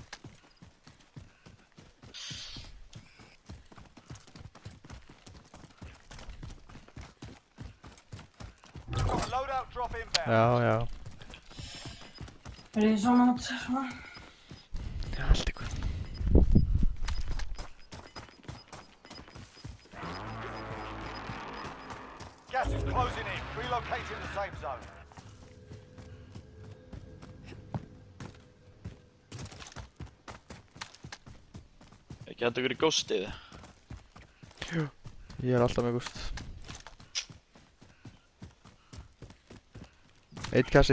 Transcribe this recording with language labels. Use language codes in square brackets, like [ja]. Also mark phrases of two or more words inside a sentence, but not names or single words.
[en] Loadout drop inbound. [is] Já, já. Er ég svona átt svona? Já, allt ykkur. [en] Gas is closing in. Relocating the safe zone. [is] Ekki hættu ykkur í ghostið. Ég er alltaf með gúst. Eitt kassi.